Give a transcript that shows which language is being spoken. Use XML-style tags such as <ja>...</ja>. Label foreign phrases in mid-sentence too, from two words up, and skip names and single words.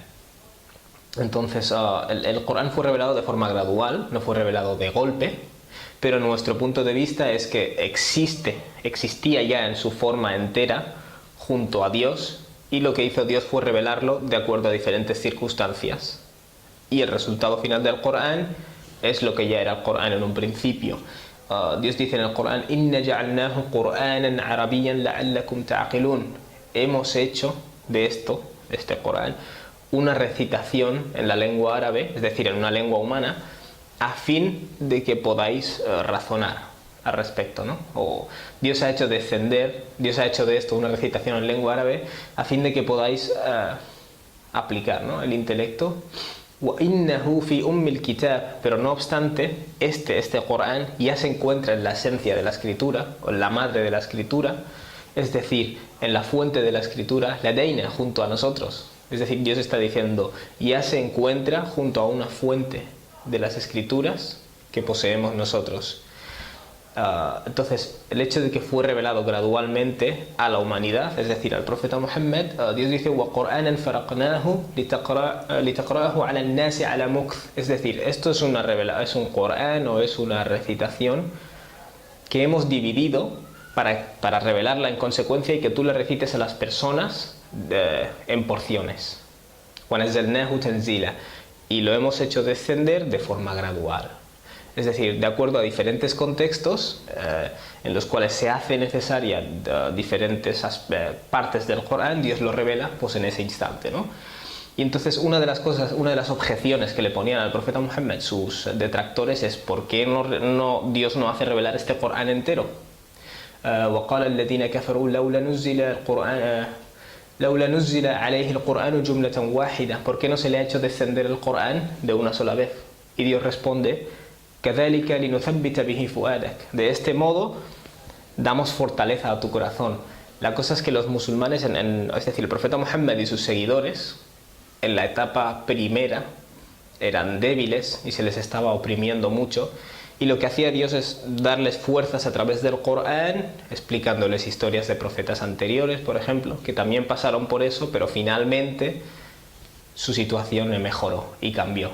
<es>Entonces, el Corán fue revelado de forma gradual, no fue revelado de golpe, pero nuestro punto de vista es que existía ya en su forma entera junto a Dios, y lo que hizo Dios fue revelarlo de acuerdo a diferentes circunstancias. Y el resultado final del Corán es lo que ya era el Corán en un principio. Dios dice en el Corán:</es> <ar>إنا جعلناه قرآنا عربيا لعلكم تعقلون.</ar> <es>Hemos hecho de este Corán, una recitación en la lengua árabe, es decir, en una lengua humana, a fin de que podáis razonar al respecto, ¿no? O Dios ha hecho de esto una recitación en lengua árabe a fin de que podáis aplicar, ¿no?, el intelecto.</es> <ar>وَإِنَّهُ فِي أُمِّ الْكِتَابِ,</ar> <es>pero no obstante, este Corán ya se encuentra en la esencia de la escritura, o en la madre de la escritura, es decir, en la fuente de la escritura, ladaina, junto a nosotros. Es decir, Dios está diciendo, ya se encuentra junto a una fuente de las escrituras que poseemos nosotros. Entonces, el hecho de que fue revelado gradualmente a la humanidad, es decir, al profeta Muhammad, Dios dice:</es> <ar>وَقُرْآنًا فَرَقْنَاهُ لِتَقْرَأَهُ عَلَى النَّاسِ عَلَى مُكْثٍ.</ar> <es>Es decir, esto es es un Corán o es una recitación que hemos dividido para revelarla en consecuencia y que tú la recites a las personas en porciones.</es> <ar>وَنَزَّلْنَاهُ تَنزِيلًا,</ar> <es>y lo hemos hecho descender de forma gradual. Es decir, de acuerdo a diferentes contextos en los cuales se hace necesaria diferentes partes del Corán, Dios lo revela pues en ese instante, ¿no? Y entonces una de las objeciones que le ponían al profeta Muhammad sus detractores es ¿por qué Dios no hace revelar este Corán entero?</es> <ar>وقال الذين كفروا لولا نزل عليه القرآن جملة واحدة.</ar> <es>¿Por qué no se le ha hecho descender el Corán de una sola vez? Y Dios responde</es> <ar>كذلك لنثبت به فؤادك.</ar> <es>De este modo damos fortaleza a tu corazón. La cosa es que los musulmanes, es decir, el profeta Muhammad y sus seguidores, en la etapa primera eran débiles y se les estaba oprimiendo mucho, y lo que hacía Dios es darles fuerzas a través del Corán, explicándoles historias de profetas anteriores, por ejemplo, que también pasaron por eso, pero finalmente su situación mejoró y cambió.</es>